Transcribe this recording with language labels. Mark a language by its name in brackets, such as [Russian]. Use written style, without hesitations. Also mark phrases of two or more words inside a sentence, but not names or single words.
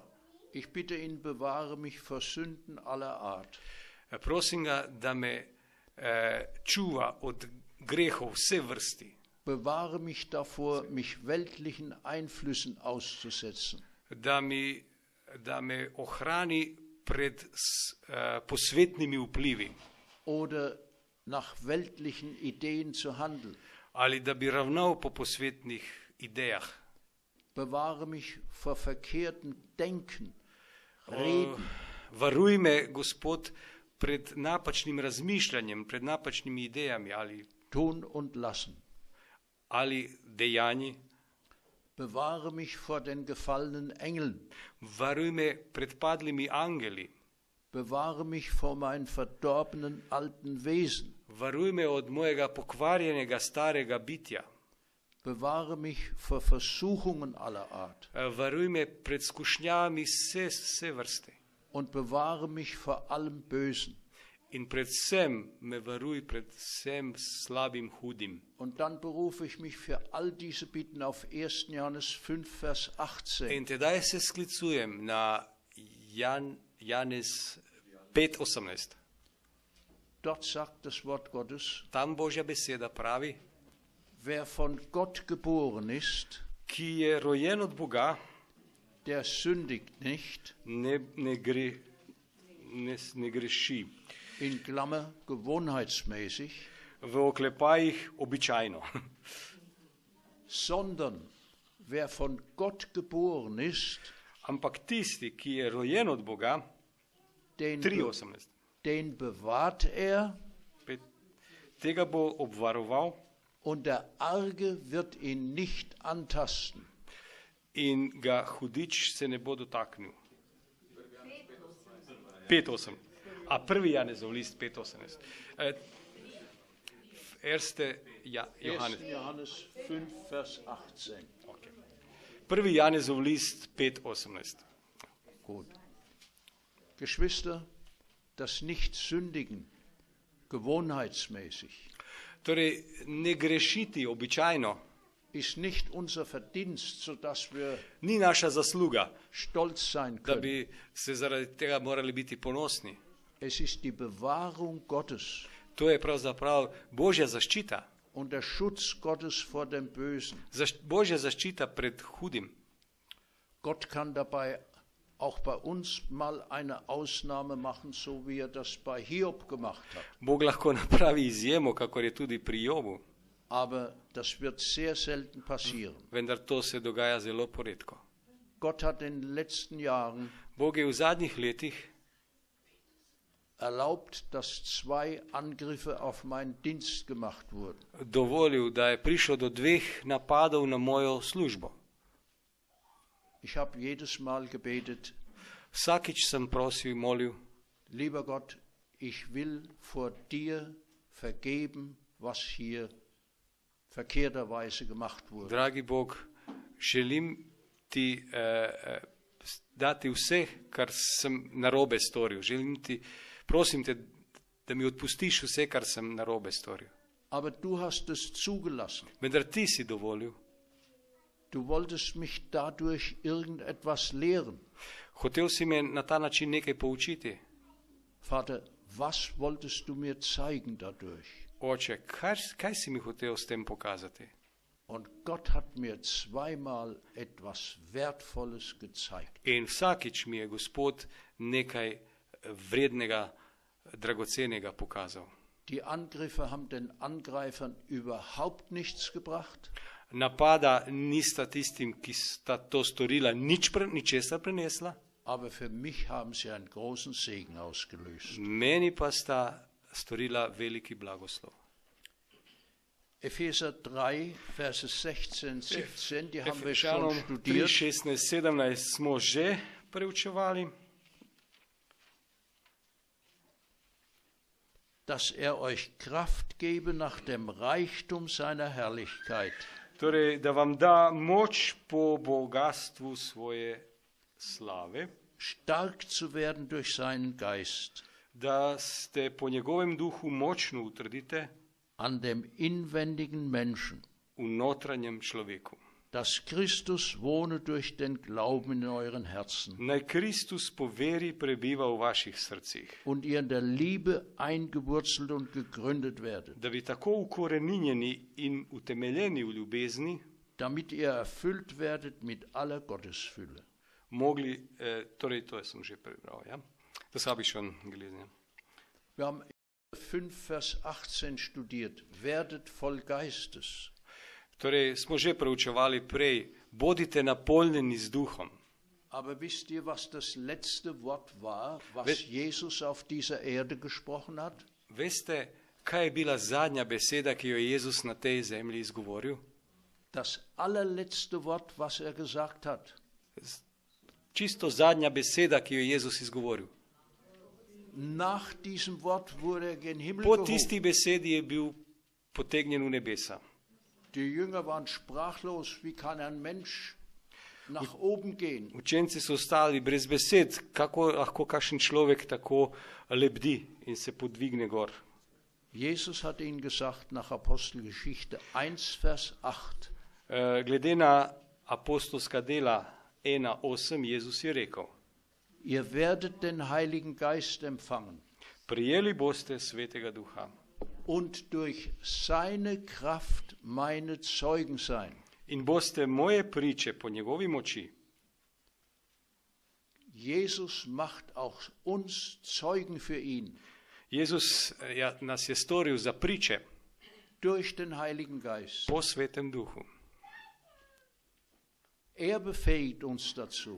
[German] Ich bitte ihn, bewahre mich vor Sünden aller Art. [Slovenian] Prosim ga, da me čuva od grehov vse vrsti. [German] Bewahre mich davor, mich weltlichen Einflüssen auszusetzen. [Slovenian] Da me ohrani pred posvetnimi vplivi. [German] Oder nach weltlichen Ideen zu handeln. [Slovenian] Ali da bi ravnal po posvetnih idejah. [German] Bewahre mich vor verkehrtem Denken, Reden. [Slovenian] Varuj me, Gospod, pred napačnim razmišljanjem, pred napačnimi idejami [German] Tun und lassen. [Slovenian] ali dejanji. [German] Bewahre mich vor den gefallenen Engeln. [Slovenian] Varuj me pred padlimi angeli. [German] Bewahre mich vor meinem verdorbenen alten Wesen. [Slovenian] Varuj me od mojega pokvarjenega starega bitja. [German] Bewahre mich vor Versuchungen aller Art. [Slovenian] Varuj me pred skušnjami vse vrste. [German] Und bewahre mich vor allem Bösen. [Slovenian] In predvsem me varuj pred vsem slabim, hudim. [German] Und dann berufe ich mich für all diese Bitten auf 1. Johannes 5, Vers 18. [Slovenian] In tedaj se sklicujem na Janez 5:18. [German] Dort sagt das Wort Gottes, [Slovenian] Tam Božja beseda pravi, [German] wer von Gott geboren ist, [Slovenian] ki je rojen od Boga, [German] der sündigt nicht, [Slovenian] ne greši. [German] in Klammer gewohnheitsmäßig, [Slovenian] V oklepajih običajno. [German] sondern wer von Gott geboren ist, [Slovenian] Ampak tisti, ki je rojen od Boga, [German] den 3:18. den bewahrt er, [Slovenian] Tega bo obvaroval [German] und der Arge wird ihn nicht antasten. [Slovenian] in ga hudič se ne bo dotaknil. 5:8. A 1. Janezov list 5:18. [German] Johannes. 1. Johannes 5, Vers 18. [Slovenian] Okay. 1. Janezov list 5:18. [German] Gut. Geschwister, das Nicht-Sündigen, gewohnheitsmäßig, [Slovenian] Torej, ne grešiti običajno [German] ist nicht unser Verdienst, sodass wir [Slovenian] ni naša zasluga, [German] stolz sein [Slovenian] da [German] können. [Slovenian] bi se zaradi tega morali biti ponosni. [German] Es ist die Bewahrung Gottes [Slovenian] To je pravzaprav Božja zaščita. [German] und der Schutz Gottes vor dem Bösen. [Slovenian] Božja zaščita pred hudim. [German] Gott kann dabei auch bei uns mal eine Ausnahme machen, so wie das bei Hiob gemacht hat. [Slovenian] Bog lahko napravi izjemo, kakor je tudi pri Jobu, [German] Aber das wird sehr selten passieren. [Slovenian] vendar to se dogaja zelo poredko. [German] Gott hat in den letzten Jahren [Slovenian] Bog je v zadnjih letih [German] erlaubt, dass 2 Angriffe auf meinen Dienst gemacht wurden. [Slovenian] dovolil, da je prišlo do 2 napadov na mojo službo. [German] Ich habe jedes Mal gebetet, [Slovenian] Vsakič sem prosil, molil, [German] lieber Gott, ich will vor dir vergeben, was hier verkehrterweise gemacht wurde. [Slovenian] dragi Bog, želim ti dati vse, kar sem narobe storil. Prosim te, da mi odpustiš vse, kar sem narobe storil. [German] Aber du hast es zugelassen. [Slovenian] Vendar ti si dovolil. [German] Du wolltest mich dadurch irgendetwas lehren. [Slovenian] Hotel si me na ta način nekaj poučiti. [German] Vater, was wolltest du mir zeigen dadurch? [Slovenian] Oče, kaj si mi hotel s tem pokazati? [German] Und Gott hat mir 2-mal etwas Wertvolles gezeigt. [Slovenian] In vsakič mi je Gospod nekaj vrednega, dragocenega pokazal. [German] Die Angriffe haben den Angreifern überhaupt nichts gebracht. [Slovenian] Napada nista tistim, ki sta to storila, ničesar prenesla. [German] Aber für mich haben sie einen großen Segen ausgelöst. [Slovenian] Meni pa sta storila veliki blagoslov. [German] Epheser 3, Verse 16, 17, die haben wir schon [Slovenian] Efežanom 3, [German] studiert. [Slovenian] 16, 17 smo že preučevali. [German] Dass euch Kraft gebe nach dem Reichtum seiner Herrlichkeit. [Slovenian] Torej, da vam da moč po bogatstvu svoje slave, [German] stark zu werden durch seinen Geist, [Slovenian] da ste po njegovem duhu močno utrdite [German] an dem inwendigen Menschen, [Slovenian] v notranjem človeku. [German] dass Christus wohne durch den Glauben in euren Herzen [Slovenian] Naj Kristus po veri prebiva v vaših srcih, [German] und ihr in der Liebe eingewurzelt und gegründet werdet, [Slovenian] da bi tako ukoreninjeni in utemeljeni v ljubezni [German] damit ihr erfüllt werdet mit aller Gottesfülle. [Slovenian] mogli, torej to sem že prebral, ja? [German] Das habe ich schon gelesen. Ja. Wir haben 5 Vers 18 studiert, werdet voll Geistes. [Slovenian] Torej smo že preučevali prej, bodite napolnjeni z duhom. [German] Aber wisst ihr, was das letzte Wort war, was Jesus auf dieser Erde gesprochen hat? [Slovenian] Veste, kaj je bila zadnja beseda, ki jo je Jezus na tej zemlji izgovoril? [German] Das allerletzte Wort, was er gesagt hat. [Slovenian] Čisto zadnja beseda, ki jo je Jezus izgovoril. [German] Nach diesem Wort wurde er gen Himmel [Slovenian] Po [German] gehoben. [Slovenian] tisti besedi je bil potegnjen v nebesa. [German] Die Jünger waren sprachlos, wie kann ein Mensch nach oben gehen? [Slovenian] Učenci so ostali brez besed, kako lahko kakšen človek tako lebdi in se podvigne gor. [German] Jesus hat ihnen gesagt, nach Apostelgeschichte 1, Vers 8, [Slovenian] Glede na apostolska dela 1.8, Jezus je rekel, [German] ihr werdet den Heiligen Geist empfangen [Slovenian] prijeli boste svetega duha [German] und durch seine Kraft meine Zeugen sein. [Slovenian] in boste moje priče po njegovi moči. [German] Jesus macht auch uns Zeugen für ihn [Slovenian] Jezus nas je storil za priče [German] durch den Heiligen Geist. [Slovenian] po svetem duhu. [German] Er befähigt uns dazu,